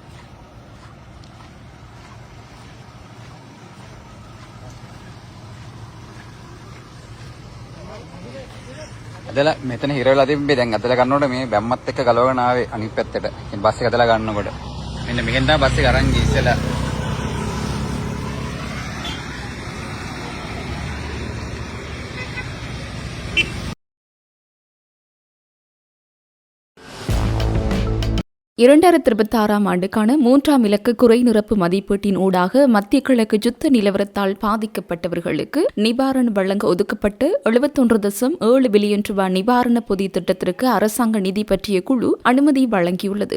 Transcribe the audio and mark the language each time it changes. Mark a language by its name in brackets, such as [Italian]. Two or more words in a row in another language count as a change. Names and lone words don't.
[Sinhala] අදලා මෙතන හිර වෙලා තිබ්බේ දැන් අදලා ගන්නකොට මේ බැම්මත් එක්ක ගලවගෙන ආවේ අනිත් පැත්තට. ඉතින් බස් එක අදලා ගන්නකොට මෙන්න මෙහෙන් තමයි බස් එක අරන් ගියේ ඉස්සෙල්ලා. [Tamil] இரண்டாயிரத்தி 26ஆம் ஆண்டுக்கான 3ஆம் இலக்க குறை நிரப்பு மதிப்பீட்டின் ஊடாக மத்திய கிழக்கு யுத்த நிலவரத்தால் பாதிக்கப்பட்டவர்களுக்கு நிவாரணம் வழங்க ஒதுக்கப்பட்டு 71.7 பில்லியன் ரூபாய் நிவாரண பொதி திட்டத்திற்கு அரசாங்க நிதி பற்றிய குழு அனுமதி வழங்கியுள்ளது.